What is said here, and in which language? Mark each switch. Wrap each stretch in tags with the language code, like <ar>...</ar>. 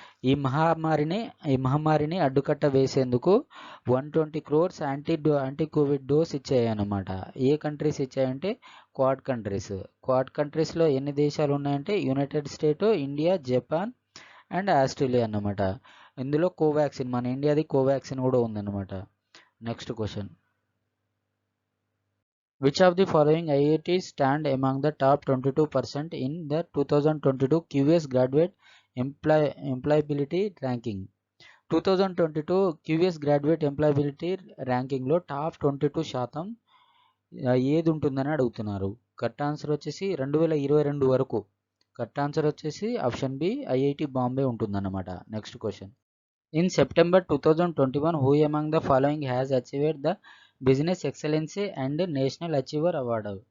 <te>ఈ మహమ్మారిని అడ్డుకట్ట వేసేందుకు 120 crores యాంటీ కోవిడ్ డోస్ ఇచ్చాయన్నమాట. ఏ కంట్రీస్ ఇచ్చాయంటే క్వాడ్ కంట్రీస్లో ఎన్ని దేశాలు ఉన్నాయంటే United state, India, Japan and Australia అన్నమాట. ఇందులో కోవాక్సిన్, మన ఇండియాది కోవాక్సిన్ కూడా ఉందన్నమాట. Next question.</te> <en>Which of the following IITs stand among the top 22% in the 2022 QS Graduate Employability Ranking?</en> <te>2022 QS Graduate Employability ర్యాంకింగ్లో top 22% ఏది ఉంటుందని అడుగుతున్నారు. కరెక్ట్ ఆన్సర్ వచ్చేసి 2022 వరకు. కరెక్ట్ ఆన్సర్ వచ్చేసి ఆప్షన్ బి, ఐఐటి బాంబే ఉంటుందన్నమాట. Next question.</te> <en>In September 2021 who among the following has achieved the business excellency and national achiever award?</en>